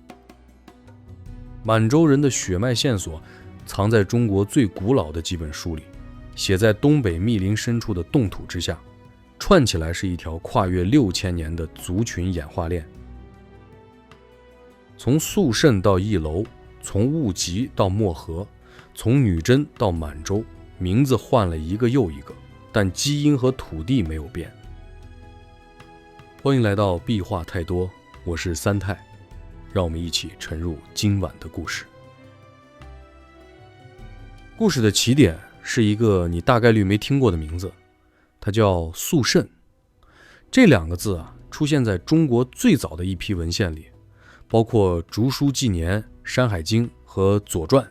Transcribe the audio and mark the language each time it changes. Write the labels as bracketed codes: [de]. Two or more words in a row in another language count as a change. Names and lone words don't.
[zh] 滿洲人的血脈線索藏在中國最古老的幾本書裡，寫在東北密林深處的凍土之下，串起來是一條跨越6000年的族群演化鏈。從肅慎到義樓，從務吉到漠河，從女真到滿洲，名字換了一個又一個，但基因和土地沒有變。歡迎來到壁畫太多，我是三太，讓我們一起沉入今晚的故事。故事的起點是一個你大概率沒聽過的名字，它叫肃慎。這2個字出現在中國最早的一批文獻裡，包括《竹書紀年》《山海經》和《左傳》。